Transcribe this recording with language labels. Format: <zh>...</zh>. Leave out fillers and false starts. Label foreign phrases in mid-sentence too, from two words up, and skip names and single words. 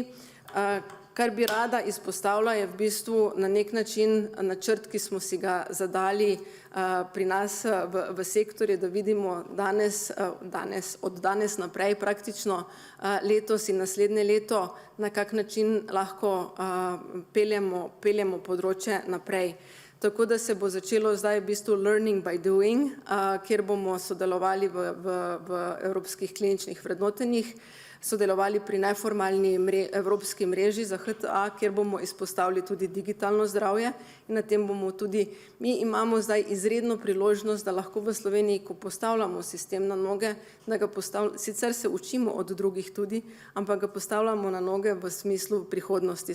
<sl>Kar bi rada izpostavila, je v bistvu na nek način načrt, ki smo si ga zadali pri nas v sektorju, da vidimo od danes naprej praktično letos in naslednje leto, na kak način lahko peljemo področje naprej. Tako da se bo začelo zdaj v bistvu</sl> <en>learning by doing,</en> <sl>kjer bomo sodelovali v evropskih kliničnih vrednotenjih, sodelovali pri neformalni evropski mreži za HTA, kjer bomo izpostavili tudi digitalno zdravje in na tem bomo tudi, mi imamo zdaj izredno priložnost, da lahko v Sloveniji, ko postavljamo sistem na noge, da ga sicer se učimo od drugih tudi, ampak ga postavljamo na noge v smislu prihodnosti.</sl>